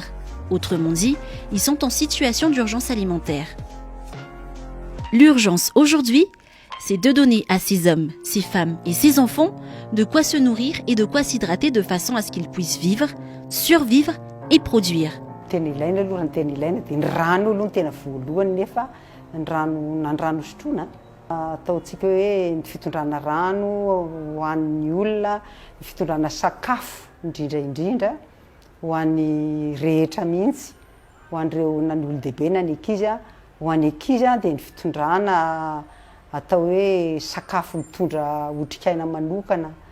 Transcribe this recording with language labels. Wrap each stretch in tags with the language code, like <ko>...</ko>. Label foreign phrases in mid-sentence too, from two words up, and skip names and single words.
<fr>Autrement dit, ils sont en situation d'urgence alimentaire. L'urgence aujourd'hui, c'est de donner à ces hommes, ces femmes et ces enfants de quoi se nourrir et de quoi s'hydrater de façon à ce qu'ils puissent vivre, survivre et produire.</fr> <mg>Tena ilaina aloha ny tena ilaina dia ny rano aloha ny tena voalohany nefa ny rano sotroina ataontsika hoe ny fitondrana rano ho an'ny olona, ny fitondrana sakafo indrindra ho an'ny rehetra mihitsy ho an'ireo na ny olo-dehibe na ny ankizy a ho an'ny ankizy a dia ny fitondrana atao hoe sakafo mitondra otrikaina manokana</mg>